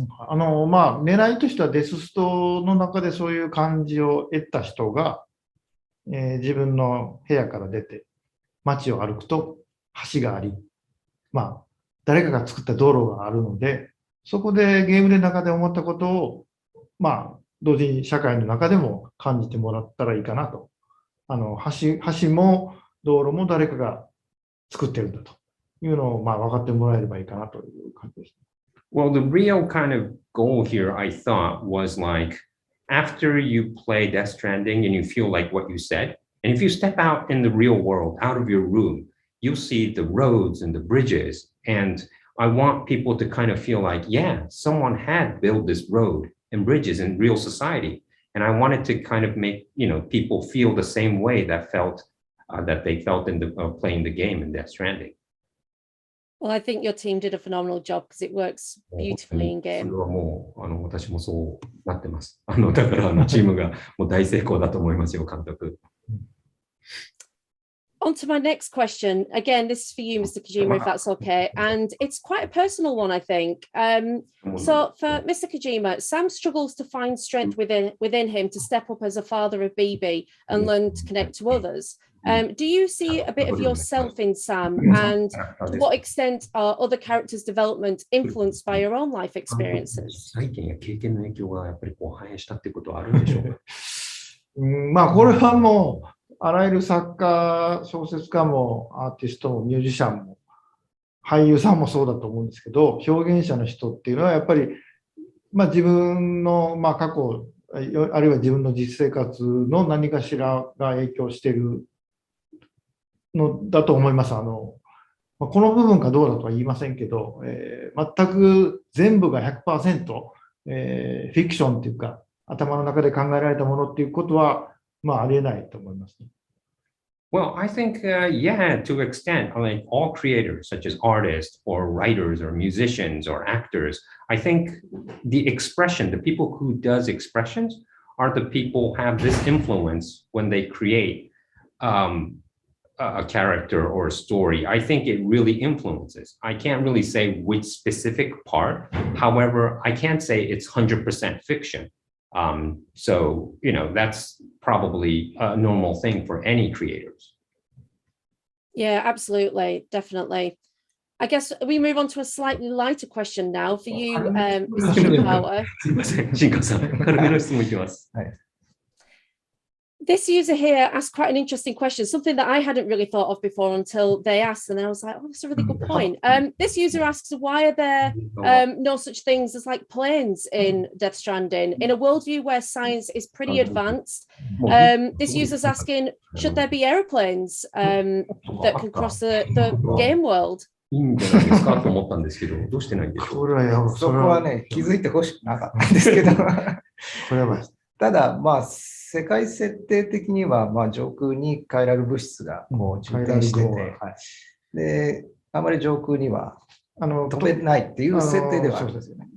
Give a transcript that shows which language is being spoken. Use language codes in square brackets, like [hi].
[ja] 狙いとしてはデスストの中でそういう感じを得た人が、自分の部屋から出て街を歩くと橋があり、誰かが作った道路があるので、そこでゲームの中で思ったことを、同時に社会の中でも感じてもらったらいいかなと。橋も道路も誰かが作ってるんだというのを分かってもらえればいいかなという感じです。 [en] Well, the real kind of goal here, I thought, was like after you play Death Stranding and you feel like what you said, and if you step out in the real world, out of your room, you'll see the roads and the bridges. And I want people to kind of feel like, yeah, someone had built this road and bridges in real society. And I wanted to kind of make, people feel the same way that they felt in playing the game in Death Stranding. Well, I think your team did a phenomenal job because it works beautifully in [ja] それ [en] game. [ja] はもう、私もそうなってます。だから、チームがもう大成功だと思いますよ、監督。 [en] On to my next question. Again, this is for you, Mr. Kojima, if that's okay. And it's quite a personal one, I think. So for Mr. Kojima, Sam struggles to find strength within him to step up as a father of BB and learn to connect to others. Do you see a bit of yourself in Sam? And to what extent are other characters' development influenced by your own life experiences? [ja] 最近や経験の影響がやっぱりこう反映したっていうことはあるんでしょうか。まあ、これはもう、あらゆる作家、小説家もアーティストもミュージシャンも俳優さんもそうだと思うんですけど、表現者の人っていうのはやっぱり、まあ、自分の、まあ、過去、あるいは自分の実生活の何かしらが影響しているのだと思います。まあ、この部分かどうだとは言いませんけど、全く全部が 100%、フィクションっていうか、頭の中で考えられたものっていうことは、まあ、ありえないと思いますね。 [en] Well, I think, yeah, to an extent, like all creators, such as artists or writers or musicians or actors, I think the expression, the people who does expressions are the people who have this influence when they create a character or a story. I think it really influences. I can't really say which specific part. However, I can't say it's 100% fiction. So, you know, that's probably a normal thing for any creators. Yeah, absolutely. Definitely. I guess we move on to a slightly lighter question now for you, Mr. Shinkawa. [ja] すいません、新川さん、軽めの質問いきます。 [en] This user here asked quite an interesting question, something that I hadn't really thought of before until they asked, and I was like, oh, that's a really good point. This user asks, why are there no such things as like planes in Death Stranding? In a worldview where science is pretty advanced, this user's asking, should there be airplanes that can cross the game world? [ja] いいんじゃないですかと思ったんですけど、どうしてないんでしょう。そこはね、気づいてほしくなかったんですけど、ただ、まあ、世界設定的には、まあ、上空に快楽物質がこう充填してて、で、あまり上空には飛べないっていう設定ではあるんですよね。